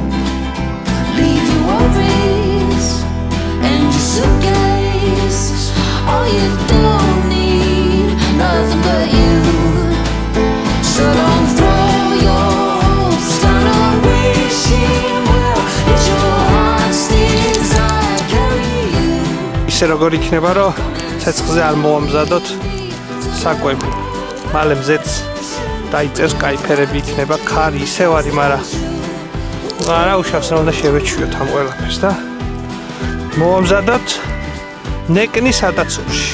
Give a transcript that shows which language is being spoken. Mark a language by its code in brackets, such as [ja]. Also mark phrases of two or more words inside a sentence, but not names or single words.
[en] Leave your worries and your suitcase. All you don't need, nothing but you. So don't throw your hopes down on wishing well. It's your [ka] ისე როგორ იქნება, რომ ცეცხლზე არ მოამზადოთ საკვები. მალე მზეც დაიწერს, კაი ფერები იქნება, ქარი ისევ არის, მაგრამ არა უშავს, უნდა შევეჩვიოთ ამ ყველაფერს და მოამზადოთ ნეკნის ატაცურში.